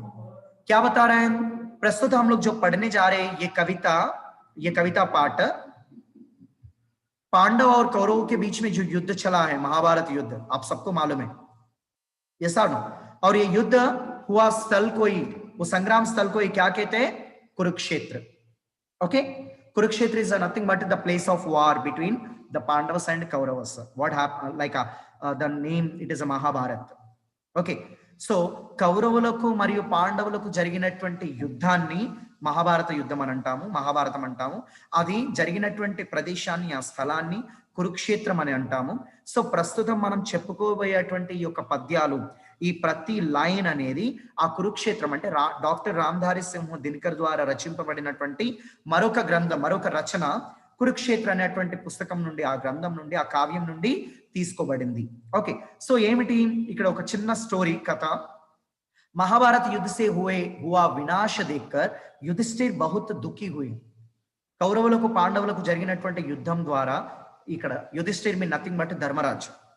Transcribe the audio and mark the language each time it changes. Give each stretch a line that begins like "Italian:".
Hindi: क्या बता रहे हैं? प्रस्तुत हम लोग जो पढ़ने जा रहे हैं ये कविता पाठ पांडव और कौरवों के बीच में जो युद्ध चला है, महाभारत युद्ध, आप सबको मालूम है, ये सानो। और ये युद्ध हुआ स्थल को ही, वो संग्राम स्थल को ही क्या कहते हैं? Kurukshetra.
English: Okay, Kurukshetra is nothing but the place of war between the Pandavas and Kauravas. What happened, like the name, it is a Mahabharat.
Telugu: Okay, so కౌరవులకు మరియు పాండవులకు జరిగినటువంటి యుద్ధాన్ని మహాభారత యుద్ధం అని అంటాము, మహాభారతం అంటాము. అది జరిగినటువంటి ప్రదేశాన్ని, ఆ స్థలాన్ని కురుక్షేత్రం అని అంటాము. సో ప్రస్తుతం మనం చెప్పుకోబోయేటువంటి ఈ యొక్క పద్యాలు, ఈ ప్రతి లైన్ అనేది ఆ కురుక్షేత్రం అంటే డాక్టర్ రామధారి సింహ దినకర్ ద్వారా రచింపబడినటువంటి మరొక గ్రంథం, మరొక రచన కురుక్షేత్ర అనేటువంటి పుస్తకం నుండి, ఆ గ్రంథం నుండి, ఆ కావ్యం నుండి తీసుకోబడింది. ఓకే, సో ఏమిటి ఇక్కడ ఒక చిన్న స్టోరీ కథ.
Hindi: महाभारत युद्ध से हुआ विनाश देखकर युधिष्ठिर बहुत दुखी हुए.
Telugu: కౌరవులకు పాండవులకు జరిగినటువంటి యుద్ధం ద్వారా ఇక్కడ Yudhishthir
English: mean nothing but
Telugu: Dharmaraju.